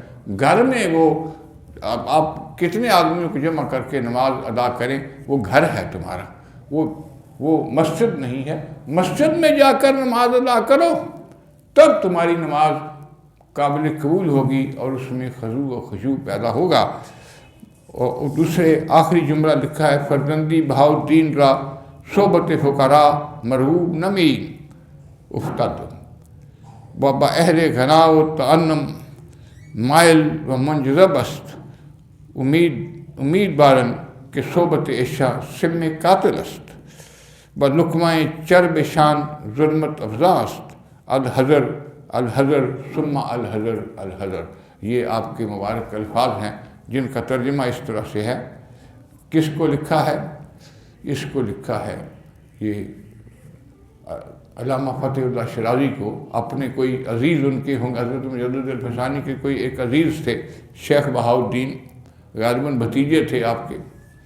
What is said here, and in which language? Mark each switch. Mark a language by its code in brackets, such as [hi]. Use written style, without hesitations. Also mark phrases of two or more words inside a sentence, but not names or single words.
[ur] گھر میں وہ آپ کتنے آدمیوں کو جمع کر کے نماز ادا کریں، وہ گھر ہے تمہارا، وہ مسجد نہیں ہے. مسجد میں جا کر نماز ادا کرو، تب تمہاری نماز قابل قبول ہوگی اور اس میں خضوع و خشوع پیدا ہوگا. اور دوسرے آخری جملہ لکھا ہے، [fa] فرزندی بہاؤ الدین را صحبت فقراء مرغوب نمی افتاد و با اہل غنا و تعنم مائل و منجذب است. امید بارن کہ صحبت عشاء سم قاتل است و لقمۂ چرب شان ظلمت افزا است. [ar] الحذر ثم الحذر. [ur] یہ آپ کے مبارک الفاظ ہیں جن کا ترجمہ اس طرح سے ہے. کس کو لکھا ہے؟ اس کو لکھا ہے یہ علامہ فتح اللہ شرازی کو. اپنے کوئی عزیز ان کے ہوں گے، حضرت مجدد الفسانی کے کوئی ایک عزیز تھے، شیخ بہاؤالدین، غالباً بھتیجے تھے آپ کے.